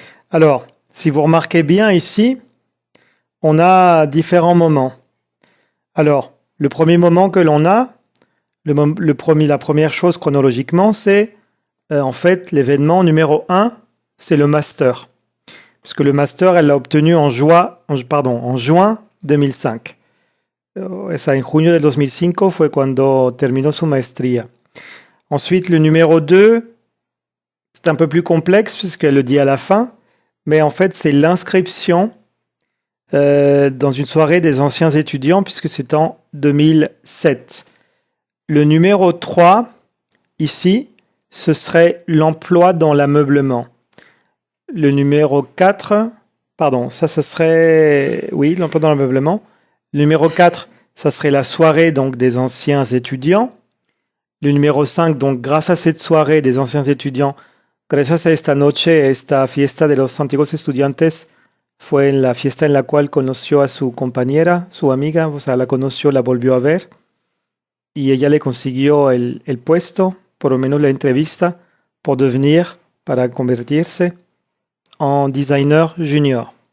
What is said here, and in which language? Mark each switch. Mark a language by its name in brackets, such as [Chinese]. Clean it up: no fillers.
[French] Alors, si vous remarquez bien ici, on a différents moments. Alors, le premier moment que l'on a, la première chose chronologiquement, c'est en fait l'événement numéro 1, c'est le master. Parce que le master, elle l'a obtenu en juin 2005. [Spanish] Esa en junio del 2005 fue cuando terminó su maestría. [French] Ensuite, le numéro 2, c'est un peu plus complexe puisqu'elle le dit à la fin, mais en fait, c'est l'inscription dans une soirée des anciens étudiants puisque c'est en 2007. Le numéro 3, ici, ce serait l'emploi dans l'ameublement. Le numéro 4, pardon, ça serait, oui, l'emploi dans l'ameublement. Le numéro 4, ça serait la soirée donc des anciens étudiants. Le numéro 5, donc grâce à cette soirée des anciens étudiants, [Spanish] gracias a esta noche, esta fiesta de los antiguos estudiantes, fue la fiesta en la cual conoció a su compañera, su amiga, o sea, la conoció, la volvió a ver, y ella le consiguió el puesto, por lo menos la entrevista, para convertirse en designer junior.